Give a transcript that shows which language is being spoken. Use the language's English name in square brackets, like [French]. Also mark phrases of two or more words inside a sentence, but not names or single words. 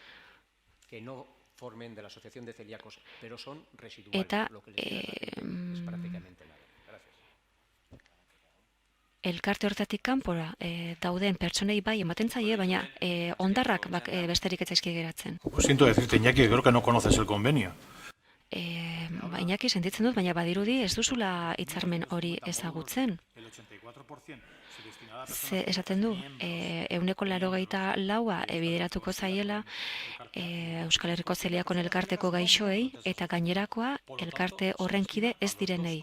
[Basque] Eta elkarte horretatik kanpora dauden pertsonei bai ematen zaie, baina hondarrak besterik ez zaizkie geratzen. [Spanish] Siento decirte, Iñaki, creo que no conoces el convenio. [Basque] Bainaki sentitzen dut, baina badirudi ez duzula hitzarmen hori ezagutzen. Ze esaten du, 184 bideratuko zaiela Euskal Herriko Zeliakon elkarteko gaixoei eta gainerakoa elkarte horren kide ez direnei.